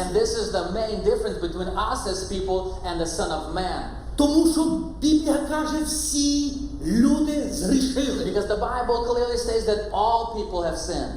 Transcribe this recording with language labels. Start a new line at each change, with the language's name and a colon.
English: And this is the main difference between us as people and the Son of Man.
Ukrainian: Тому що Біблія каже, всі люди згрішили.
English: Because the Bible clearly states that all people have sinned.